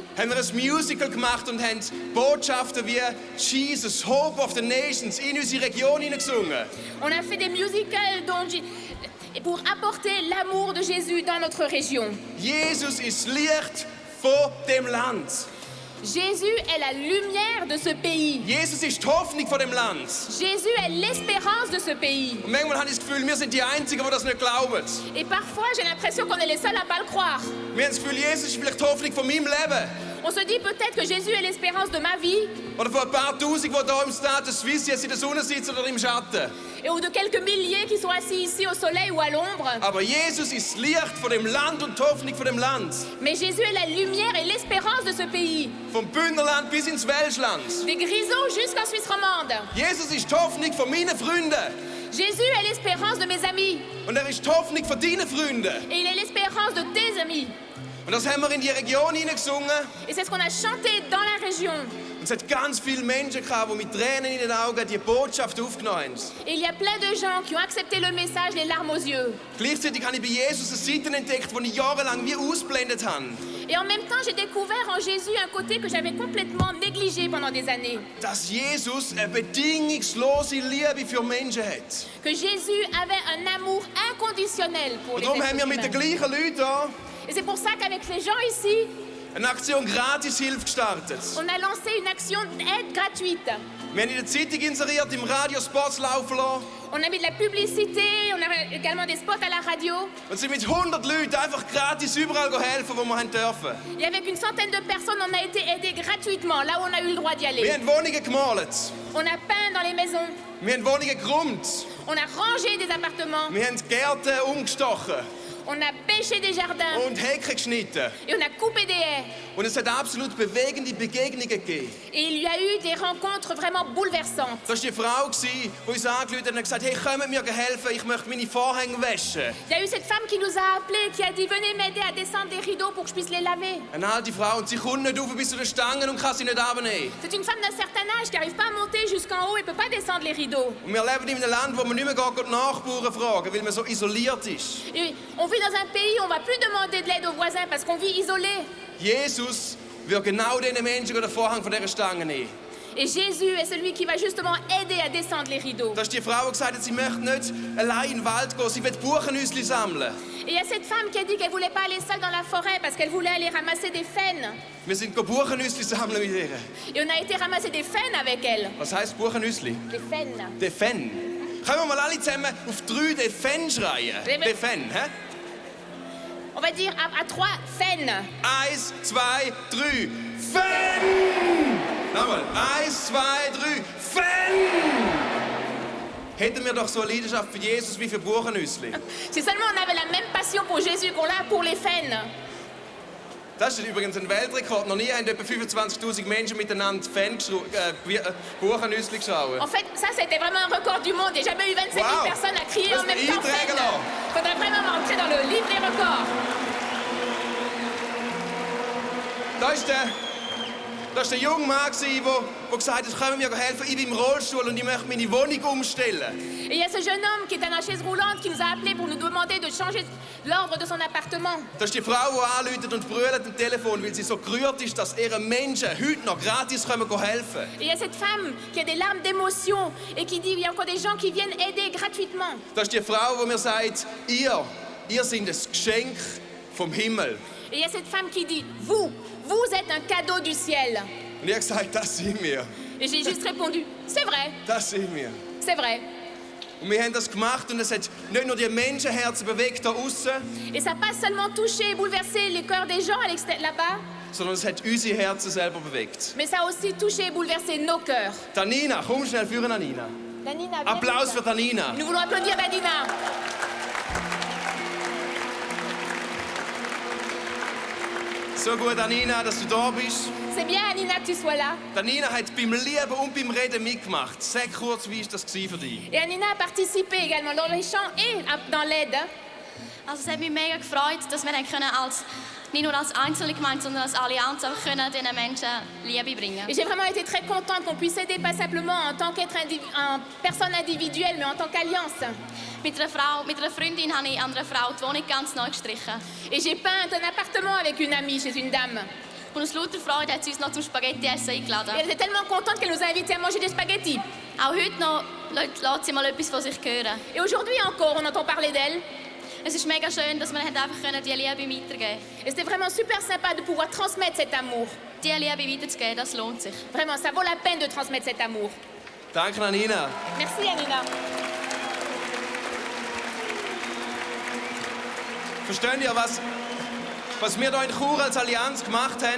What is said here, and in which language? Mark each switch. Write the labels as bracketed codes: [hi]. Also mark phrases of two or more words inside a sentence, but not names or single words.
[de] Haben wir ein Musical gemacht und haben Botschaften wie Jesus, Hope of the Nations in unsere Region hineingesungen. [fr] On a fait des musicals pour apporter l'amour de Jésus dans notre région. [de] Jesus ist das Licht von dem Land. [fr] Jésus est la lumière de ce pays. [de] Jesus ist die Hoffnung von dem Land. [fr] Jésus est l'espérance de ce pays. [de] Und manchmal habe ich das Gefühl, wir sind die Einzigen, die das nicht glauben. [fr] Et parfois, j'ai l'impression qu'on est les seuls à pas le croire. [de] Wir haben das Gefühl, Jesus ist vielleicht die Hoffnung von meinem Leben. [fr] On se dit peut-être que Jésus est l'espérance de ma vie. [de] Oder von ein paar Tausend, die hier im Stade Suisse jetzt in der Sonne sitzen oder im Schatten. [fr] Et ou de quelques milliers qui sont assis ici au soleil ou à l'ombre. [de] Aber Jesus ist das Licht von dem Land und die Hoffnung von dem Land. [fr] Mais Jésus est la lumière et l'espérance de ce pays. [de] Vom Bündnerland bis ins Welschland. [fr] Des Grisons jusqu'en Suisse romande. [de] Jesus ist die Hoffnung von meinen Freunden. [fr] Jésus est l'espérance de mes amis. [de] Und er ist die Hoffnung von deinen Freunden. [fr] Et il est l'espérance de tes amis. [de] Und das haben wir in die Region hineingesungen. [fr] Et c'est ce qu'on a chanté dans la région. [de] Und es hat ganz viele Menschen gehabt, die mit Tränen in den Augen die Botschaft aufgenommen haben. [fr] Et il y a plein de gens qui ont accepté le message, les larmes aux yeux. [de] Gleichzeitig habe ich bei Jesus eine Seite entdeckt, die ich jahrelang wie ausgeblendet habe. [fr] Et en même temps, j'ai découvert en Jésus un côté que j'avais complètement négligé pendant des années. [de] Dass Jesus eine bedingungslose Liebe für Menschen hat. [fr] Que Jésus avait un amour inconditionnel pour [de] Und [fr] les [de] darum [fr] êtres [de] haben wir mit den [fr] humains. [de] gleichen Leuten hier [fr] Et c'est pour ça qu'avec les gens ici, [de] eine Aktion Gratishilfe gestartet. [fr] on a lancé une action d'aide gratuite. [de] Wir haben in der Zeitung inseriert, im Radio Spots laufen lassen. [fr] On a mis de la publicité, on a également des spots à la radio. [de] Und sind mit 100 Leuten einfach gratis überall helfen, wo wir haben dürfen. [fr] Et avec une centaine de personnes, on a été aidés gratuitement, là où on a eu le droit d'y [de] Wir [fr] aller. [de] haben Wohnungen gemalt. [fr] On a peint dans les maisons, [de] Wir haben Wohnungen geräumt. [fr] on a rangé des appartements, [de] Wir haben Gärten umgestochen [fr] on a bêché des jardins [de] und Hecken geschnitten. [fr] et on a coupé des haies. [de] Und es hat absolut bewegende Begegnungen gegeben. [fr] Et il y a eu des rencontres vraiment bouleversantes. [de] Das war die Frau, die uns angerufen hat und gesagt hat, hey, kommt mir helfen, ich möchte meine Vorhänge waschen. [fr] Il y a eu cette femme qui nous a appelés, qui a dit venez m'aider à descendre des rideaux pour que je puisse les laver. [de] Eine alte Frau und sie kommt nicht rauf bis zu den Stangen und kann sie nicht abnehmen. [fr] C'est une femme d'un certain âge qui n'arrive pas à monter jusqu'en haut et ne peut pas descendre les rideaux. [de] Und wir leben in einem Land, wo man nicht mehr die Nachbarn fragen, weil man so isoliert ist. [fr] Et on vit dans un pays où on ne va plus demander de l'aide aux voisins parce qu'on vit isolé. [de] Jesus will genau diesen Menschen den Vorhang von dieser Stange nehmen. [fr] Et Jésus est celui qui va justement aider à descendre les rideaux. [de] Da ist die Frau, die gesagt hat, sie möchte nicht allein in den Wald gehen, sie will Buchenhäuschen sammeln. [fr] Et il y a cette femme qui a dit qu'elle ne voulait pas aller seule dans la forêt parce qu'elle voulait aller ramasser des faines. [de] Wir sind Buchenhäuschen sammeln mit ihr. [fr] Et on a été ramasser des faines avec elle. [de] Was heisst Buchenhäuschen? [fr] Des faines. De Fen. [de] Können wir mal alle zusammen auf 3 [fr] De Fen [de] schreien? Ja, [fr] De Fen, hä? On va dire à 3 faines. [de] 1, 2, 3. Fen! Nochmal. [fr] 1, 2, 3. Fen! [de] Hätten wir doch so eine Leidenschaft für Jesus wie für Buchenhäuschen. [fr] Si seulement on avait la même passion pour Jésus qu'on a pour les faines. [de] Das ist übrigens ein Weltrekord. Noch nie haben etwa 25.000 Menschen miteinander Buchenhäuschen geschaut. [fr] En fait, ça, c'était vraiment un record du monde. Il n'y a jamais eu 27 000 Wow. personnes à crier [de] Das [fr] en même [de] ist [fr] temps [de] eintragen [fr] faine. [de] lassen. [fr] Il faudrait vraiment rentrer dans le livre des records. [de] Da war der junge Mann, der gesagt hat, können wir mir helfen, ich bin im Rollstuhl und ich möchte meine Wohnung umstellen. [fr] Et il y a ce jeune homme qui est dans la chaise roulante qui nous a appelés pour nous demander de changer l'ordre de son appartement. [de] Da ist die Frau, die anruft und brüllt am Telefon, weil sie so gerührt ist, dass ihren Menschen heute noch gratis helfen können. [fr] Et il y a cette femme qui a des larmes d'émotion et qui dit il y a encore des gens qui viennent aider gratuitement. [de] Da ist die Frau, die mir sagt, ihr seid ein Geschenk vom Himmel. [fr] Et il y a cette femme qui dit vous êtes un cadeau du ciel. [de] Und ich habe gesagt, das sind wir. [fr] Et j'ai juste répondu c'est vrai, [de] Das sind wir. [fr] c'est vrai. [de] Und wir haben das gemacht und es hat nicht nur die Menschenherzen bewegt da außen, [fr] Et ça n'a pas seulement touché et bouleversé les cœurs des gens là-bas, [de] sondern es hat unsere Herzen selber bewegt. [fr] mais ça a aussi touché et bouleversé nos cœurs. [de] Tanina, komm schnell führen, Anina. [fr] Danina, viens [de] Applaus [fr] vite. [de] für Tanina. [fr] Nous voulons applaudir Danina. [de] So gut, Anina, dass du da bist. [fr] C'est bien, Anina, que tu sois là. [de] Anina hat beim Lieben und beim Reden mitgemacht. Sag kurz, wie war das für dich? [fr] Et Anina a participé également dans les chants et dans l'aide. [de] Also es hat mich mega gefreut, dass wir nicht nur als einzelne Gemeinde, sondern als Allianz auch diesen Menschen Liebe bringen. [fr] Et j'ai vraiment été très contente qu'on puisse aider pas simplement en tant qu'être en personne individuelle, mais en tant qu'alliance. [de] Mit einer Freundin habe ich an einer Frau die Wohnung ganz neu gestrichen. [fr] Et j'ai peint un appartement avec une amie chez une dame. [de] Und aus lauter Freude hat sie uns noch zum Spaghetti-Essen eingeladen. [fr] Et elle était tellement contente qu'elle nous a invités à manger des spaghettis. [de] Auch heute noch lässt sie mal etwas von sich hören. [fr] Et aujourd'hui encore, on entend parler d'elle. [de] Es ist mega schön, dass wir einfach die Liebe weitergeben können. [fr] Et c'était vraiment super sympa de pouvoir transmettre cet amour. [de] Die Liebe weiterzugeben, das lohnt sich. [fr] Vraiment, ça vaut la peine de transmettre cet amour. [de] Danke, Anina. [fr] Merci, Anina. [de] Versteht ihr, was wir hier in Chur als Allianz gemacht haben,